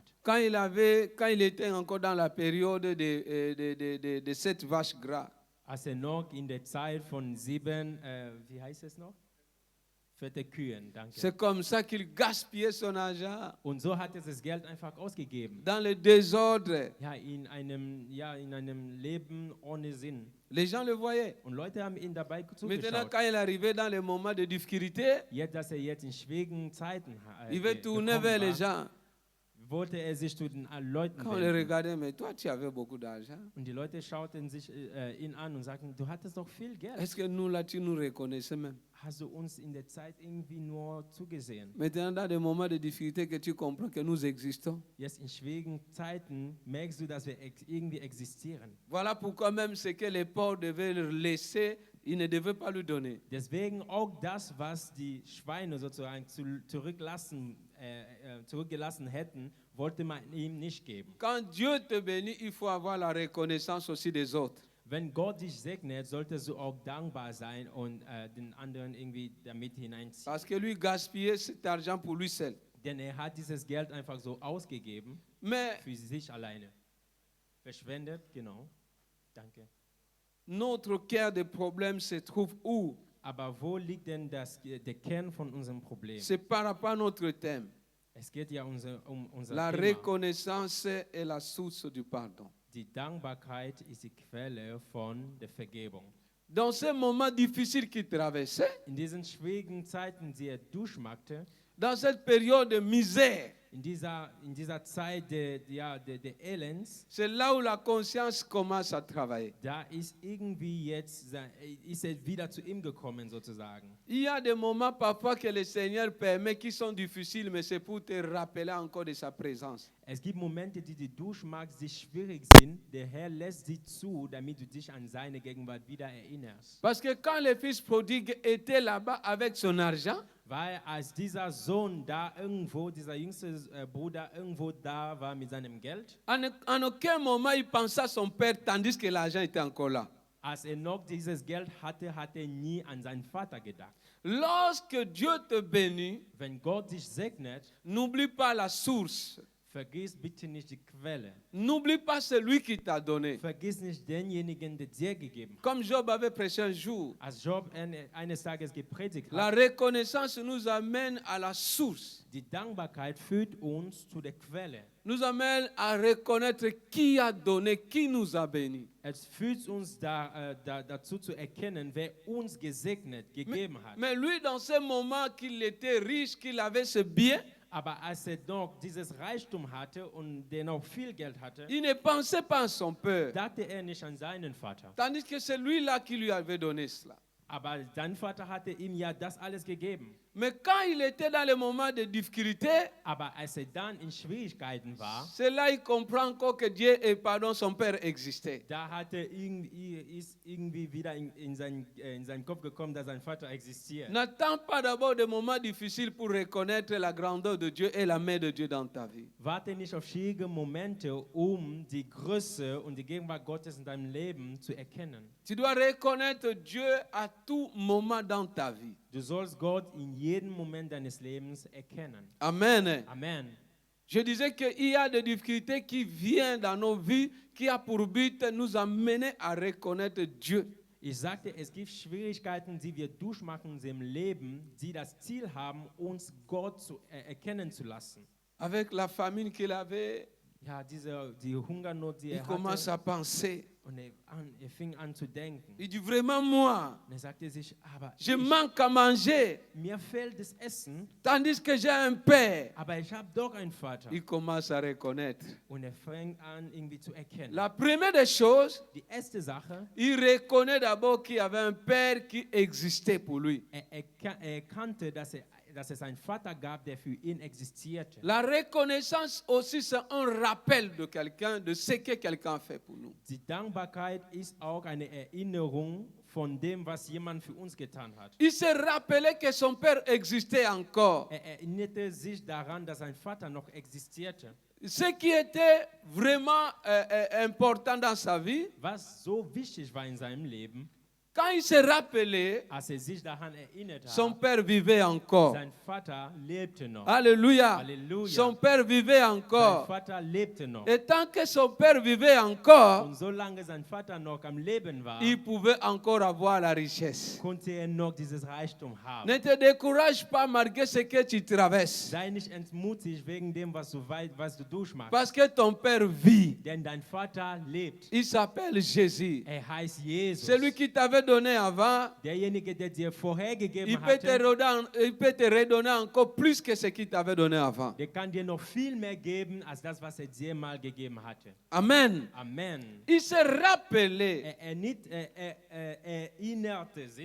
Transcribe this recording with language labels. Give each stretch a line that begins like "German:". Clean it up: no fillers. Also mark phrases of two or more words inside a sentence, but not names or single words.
French: Quand il était encore dans la période de cette vache gras,
German: Als er noch in der Zeit von 7, wie heißt es noch? Fette Kühen, danke.
French: c'est comme ça qu'il gaspillait son argent
German: Und so hat er das Geld einfach ausgegeben.
French: dans le désordre.
German: Ja, in einem Leben ohne Sinn.
French: Les gens le voyaient.
German: Und Leute haben ihn dabei
French: Maintenant,
German: zugeschaut.
French: quand il arrivait dans les moments de difficulté,
German: Jetzt, dass er jetzt in schwierigen Zeiten
French: il veut tourner
German: gekommen
French: vers les
German: war,
French: gens.
German: wollte er sich zu den Leuten
French: Quand on le
German: wenden.
French: regardait, mais toi, tu avais beaucoup d'argent.
German: Und die Leute schauten sich ihn an und sagten, du hattest doch viel Geld.
French: Est-ce que nous, là, tu nous reconnaissais même?
German: Hast du uns in der Zeit irgendwie nur zugesehen?
French: Maintenant, dans des moments de difficulté que tu comprends que nous existons.
German: Jetzt in schwierigen Zeiten merkst du, dass wir irgendwie existieren.
French: Voilà pourquoi même ce que les pauvres devaient leur laisser, ils ne devaient pas lui donner.
German: Deswegen auch das, was die Schweine sozusagen zurückgelassen hätten, wollte man ihm nicht geben.
French: Quand Dieu te bénit, il faut avoir la reconnaissance aussi des autres.
German: Wenn Gott dich segnet, solltest du auch dankbar sein und den anderen irgendwie damit hineinziehen.
French: Parce que lui gaspillait cet argent pour lui seul.
German: Denn er hat dieses Geld einfach so ausgegeben,
French: Mais
German: für sich alleine. Verschwendet, genau. Danke.
French: notre cœur de problème se trouve où?
German: Aber wo liegt denn der Kern von unserem Problem?
French: C'est par rapport à notre thème.
German: Es geht ja um unser
French: La
German: Thema.
French: reconnaissance est la source du pardon.
German: Die Dankbarkeit ist die Quelle von der Vergebung.
French: Dans ces moments difficiles qu'il traversait,
German: In diesen schwierigen Zeiten, die er durchmachte,
French: dans cette période de misère,
German: in dieser Zeit der Elends,
French: c'est là où la conscience commence à travailler.
German: da ist irgendwie jetzt, ist er wieder zu ihm gekommen sozusagen.
French: Il y a des moments parfois que le Seigneur permet qui sont difficiles, mais c'est pour te rappeler encore de sa présence.
German: Es gibt Momente, die du durchmachst, die schwierig sind. Der Herr lässt sie zu, damit du dich an seine Gegenwart wieder erinnerst.
French: Parce que quand le fils prodigue était là-bas avec son argent,
German: Weil als dieser Sohn da irgendwo, dieser jüngste Bruder irgendwo da war mit seinem Geld,
French: en aucun moment il pensa à son père tandis que l'argent était encore là.
German: als er noch dieses Geld hatte, hat er nie an seinen Vater gedacht.
French: Lorsque Dieu te bénit,
German: Wenn Gott dich segnet,
French: n'oublie pas la source.
German: vergiss bitte nicht die Quelle.
French: N'oublie pas celui qui t'a donné.
German: Vergiss nicht denjenigen, der dir gegeben hat.
French: Comme Job avait prêché un jour,
German: Als Job eines Tages gepredigt
French: la
German: hat,
French: reconnaissance nous amène à la source.
German: die Dankbarkeit führt uns zu der Quelle.
French: Nous amène à reconnaître qui a donné, qui nous a bénis.
German: Es führt uns dazu zu erkennen, wer uns gesegnet, gegeben hat.
French: Mais lui, dans ce moment qu'il était riche, qu'il avait ce bien,
German: Aber als er noch dieses Reichtum hatte und der noch viel Geld hatte,
French: il ne pensait pas à son père.
German: dachte er nicht an seinen Vater.
French: Tandis que c'est lui-là qui lui avait donné cela.
German: Aber sein Vater hatte ihm ja das alles gegeben.
French: Mais quand il était dans les moments de difficulté,
German: Aber als er dann in Schwierigkeiten war,
French: c'est là qu'il comprend encore que Dieu et pardon, son père existaient.
German: da ist irgendwie wieder in seinen Kopf gekommen, dass sein Vater existiert.
French: N'attends pas d'abord des moments difficiles pour reconnaître la grandeur de Dieu et la main de Dieu dans ta vie.
German: Warte nicht auf schwierige Momente, um die Größe und die Gegenwart Gottes in deinem Leben zu erkennen.
French: Tu dois reconnaître Dieu à tout moment dans ta vie.
German: Du sollst Gott in jedem Moment deines Lebens erkennen.
French: Amen.
German: Amen.
French: Je disais qu'il y a des difficultés qui viennent dans nos vies qui a pour but de nous amener à reconnaître Dieu.
German: Ich sagte, es gibt Schwierigkeiten, die wir durchmachen im Leben, die das Ziel haben, uns Gott erkennen zu lassen.
French: Avec la famine qu'il avait,
German: Ja, die Hungernot, die
French: il
German: er
French: commence
German: hatte.
French: à penser.
German: Und er fing an zu denken.
French: Il dit vraiment moi,
German: Und er sagte sich, aber
French: je manque à manger,
German: mir fehlt das Essen,
French: tandis que j'ai un père.
German: aber ich habe doch einen Vater.
French: Il commence à reconnaître.
German: Und er fängt an, irgendwie zu erkennen.
French: La première des choses,
German: Die erste Sache,
French: il reconnaît d'abord qu'il y avait un père qui existait pour lui.
German: er erkannte, dass es einen Vater gab, der für ihn existierte.
French: La reconnaissance aussi, c'est un rappel de quelqu'un, de ce que quelqu'un fait pour nous.
German: Die Dankbarkeit ist auch eine Erinnerung von dem, was jemand für uns getan hat.
French: Il se rappelait que son père existait encore.
German: Er erinnerte sich daran, dass sein Vater noch existierte.
French: Ce qui était vraiment important dans sa vie,
German: Was so wichtig war in seinem Leben,
French: quand il se rappelait,
German: als er sich daran erinnert
French: son
German: hat,
French: père vivait encore.
German: sein Vater lebte noch.
French: Alléluia.
German: Alléluia.
French: Son père vivait
German: Sein
French: encore.
German: Vater lebte noch.
French: Et tant que son père vivait encore,
German: Und solange sein Vater noch am Leben war,
French: il pouvait encore avoir la richesse.
German: konnte er noch dieses Reichtum haben.
French: Ne te décourage pas malgré ce que tu traverses.
German: Sei nicht entmutigt wegen dem, was du durchmachst.
French: Parce que ton père vit.
German: Denn dein Vater lebt.
French: Il s'appelle Jésus.
German: Er heißt Jesus.
French: Celui qui t'avait donné avant,
German: Derjenige, der dir vorhergegeben
French: il peut te redonner encore plus que ce qu'il t'avait donné avant.
German: der kann dir noch viel mehr geben, als das, was er dir mal gegeben hatte.
French: Amen.
German: Amen.
French: Il se rappelait
German: Er erinnerte sich,